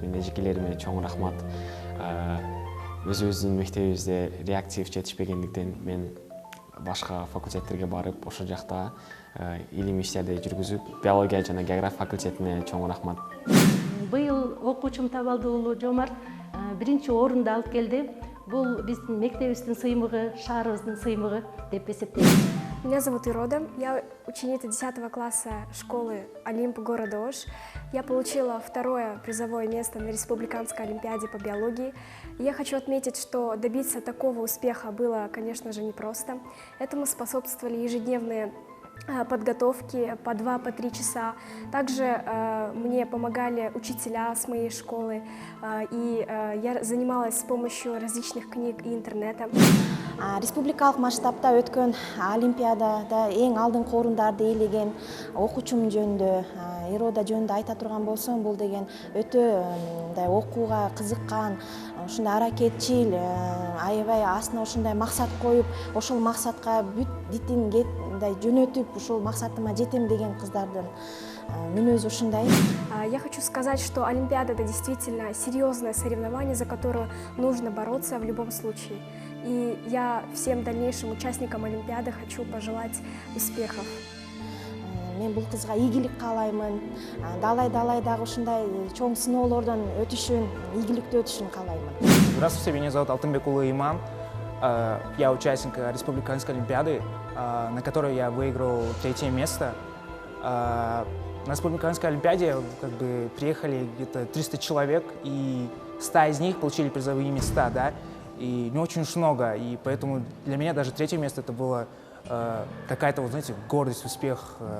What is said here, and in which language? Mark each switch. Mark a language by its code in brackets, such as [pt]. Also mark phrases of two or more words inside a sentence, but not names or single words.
[ky] Мен эжекелериме чоң рахмат. Өзүбүздүн мектебибизде реактив жетишпегендиктен мен башка факультеттерге барып, ошол жакта илимий иштерди жүргүзүп, биология жана география факультетине чоң рахмат. Быйыл окуучум Табалды уулу Жомарт 1-чи орунду алып келди. Бул биздин мектебибиздин сыймыгы, шаарыбыздын сыймыгы деп эсептейм. [ru] Меня зовут Ирода, я ученица 10 класса школы Олимп города Ош. Я получила 2-е призовое место на республиканской олимпиаде по биологии. И я хочу отметить, что добиться такого успеха было, конечно же, непросто. Этому способствовали ежедневные подготовки по 2-3 часа. Также мне помогали учителя с моей школы, и я занималась с помощью различных книг и интернета. [ky] Республикалык масштабта өткөн олимпиадада эң алдыңкы орундарды ээлеген окуучум жөнүндө, Ирода жөнүндө айта турган болсом, бул деген өтө окууга кызыккан, ушундай аракетчил, аябай астына ушундай максат коюп, ошол максатка бүт дитин жөнөтүп, ушул максатыма жетем деген кыздардын мүнөзү ушундай. [ru] Я хочу сказать, что Олимпиада — это действительно серьезное соревнование, за которое нужно бороться в любом случае. И я всем дальнейшим участникам Олимпиады хочу пожелать успехов. [ky] Мен бул кызга ийгилик каалаймын. Далай дагы ушундай чоң сыноолордон өтүшүн, ийгиликтүү өтүшүн каалаймын. [ru] Здравствуйте, меня зовут Алтынбек Иман. Я участник республиканской олимпиады, на которой я выиграл 3-е место. На республиканской олимпиаде приехали где-то 300 человек, и 100 из них получили призовые места, да, и не очень уж много, и поэтому для меня даже 3-е место это было какая-то, вот, знаете, гордость, успех.